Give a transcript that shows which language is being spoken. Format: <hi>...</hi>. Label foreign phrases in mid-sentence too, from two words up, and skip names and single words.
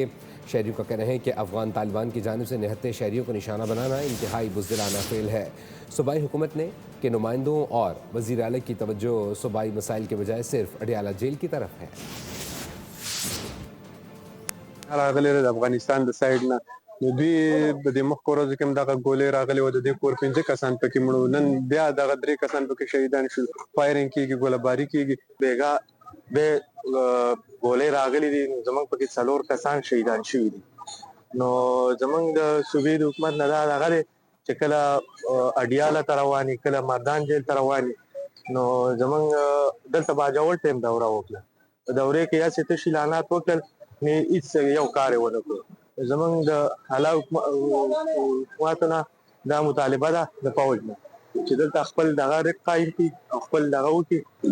<ur>شہریوں کا کہنا ہے کہ افغان طالبان کی جانب سے نہتے شہریوں کو نشانہ بنانا انتہائی بزدلانہ فعل ہے. صوبائی حکومت نے کے نمائندوں اور وزیر اعلیٰ کی توجہ صوبائی مسائل کے بجائے صرف اڈیالہ جیل کی طرف ہے.</ur> <ps>افغانستان د سایډ نه دوی د دې مخ کورو کې هم دغه ګولې راغلي و د دې کور 15 کسان پکې مړو نن بیا دغه 3 کسان پکې شهیدان شول فایرینګ کیږي ګولباری کیږي بیگا به ګولې راغلي دي زمونږ پکې څلور کسان شهیدان شوي دي نو زمونږ د صوبې د حکومت نه دا دغه چې کله اډیاله ته رواني کله مردان جیل ته رواني نو زمونږ دلته باجوړ ټیم دوره وکړه دورې کې یا څه شیلانات وکړل نه هیڅ یو کار ونه کړ زمونږ د حالا حکومتونه دا مطالبه ده د فوج نه چې دلته خپل دغه رق قایم کړي خپل دغه وکړي</ps>